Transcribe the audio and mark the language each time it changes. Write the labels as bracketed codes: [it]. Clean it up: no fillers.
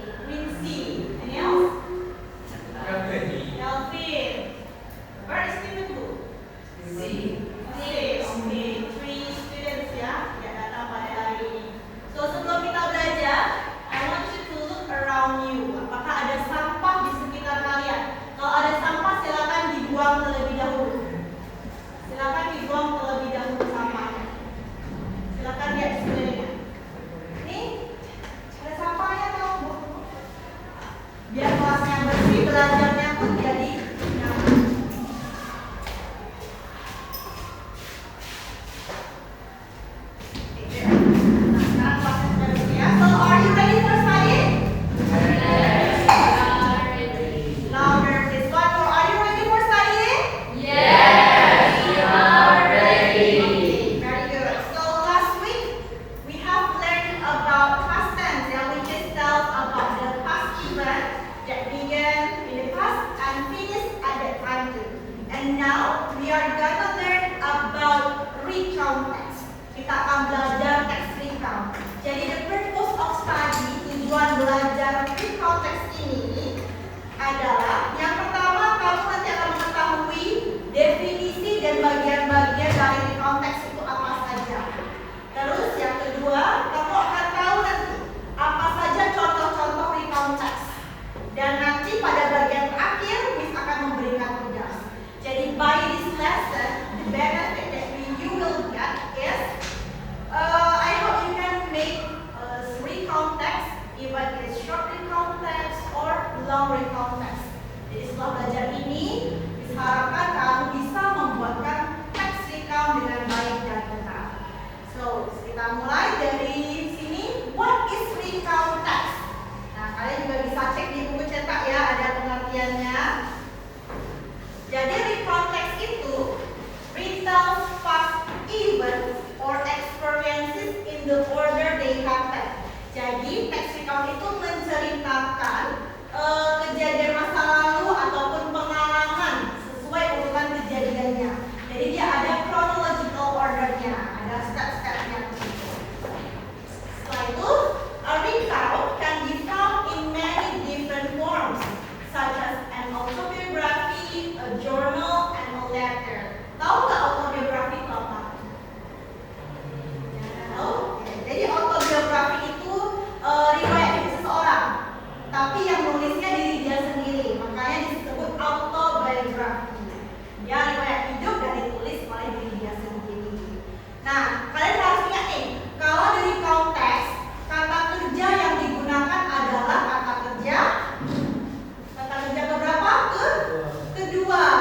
[en] Quincy. Any else? Ready. Delphine. Where is Timothy? See. Okay, three students [id] ya yang datang pada hari ini. [en] So, [id] sebelum kita belajar, [en] I want you to look around you. [id] Apakah ada sampah di sekitar kalian? Kalau ada sampah, silakan dibuang terlebih dahulu. Silakan dibuang terlebih dahulu sampahnya. Silakan lihat di sekelilingnya. Nih, ada sampahnya dong. Biar kelasnya bersih, belajarnya pun jadi nyaman. Nah, sekarang kelasnya sudah bersih ya. [en] So, are you ready for studying? Yes, we are ready. Louder, please. One more. Are you ready for studying? Yes, we are ready. Okay, very good. So last week we have learned about past tense, which is tells about the past event that began in the past and finished at that time too. And now we are gonna learn about recount text. [id] Kita akan belajar teks recount. Jadi [en] the purpose of study, [id] tujuan belajar recount text ini adalah yang pertama, kamu nanti akan mengetahui definisi dan bagian-bagian dari recount text itu apa saja. Terus yang kedua, kamu akan tahu nanti apa saja contoh-contoh recount text. Dan nanti pada bagian terakhir, Miss akan memberikan tugas. [en] Jadi by this lesson, the benefit that you will get is, I hope you can make recount text, even it's short recount text or long recount text. [id] Jadi setelah belajar ini, diharapkan kamu bisa membuatkan teks recount dengan baik dan benar. So, kita mulai dari sini. [en] What is recount text? [id] Nah, kalian juga bisa cek di buku cetak ya, ada pengertiannya. [en] Jadi recount text itu retells past events or experiences in the order they happen. [id] Jadi teks recount itu menceritakan kejadian masa lalu ataupun pengalaman sesuai urutan kejadiannya. Jadi dia ada chronological ordernya, ada step-stepnya. Setelah itu, [en] a recount can be found in many different forms, such as an autobiography, a journal, and a letter. [id] Tahu nggak autobiography itu apa? Oke, jadi autobiografi itu riwayat hidup seseorang, tapi yang nulisnya diri dia sendiri, makanya disebut autobiografi. Ya, riwayat hidup dan ditulis oleh diri dia sendiri. Nah, kalian harus ingat nih, kalau dari konteks kata kerja yang digunakan adalah kata kerja keberapa? Kedua.